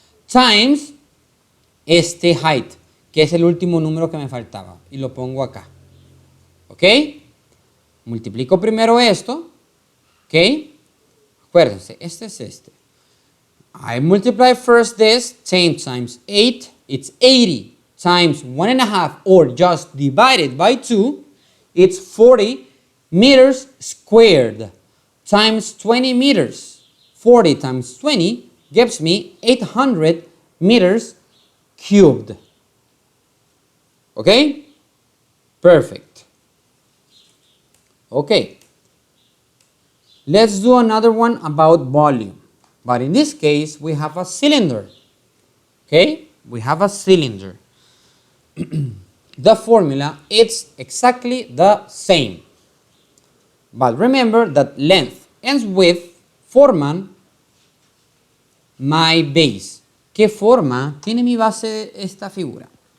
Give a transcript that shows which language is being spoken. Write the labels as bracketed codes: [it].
[es] Times este height, que es el último número que me faltaba. Y lo pongo acá. ¿Ok? Multiplico primero esto. ¿Ok? Acuérdense, este es este. [en] I multiply first this. 10 times 8. It's 80. Times 1.5 or just divided by 2, it's 40 meters squared times 20 meters. 40 times 20 gives me 800 meters cubed. Okay? Perfect. Okay. Let's do another one about volume. But in this case, we have a cylinder. Okay? We have a cylinder. The formula is exactly the same. But remember that length and width forman my base. [es] ¿Qué forma tiene mi base esta figura?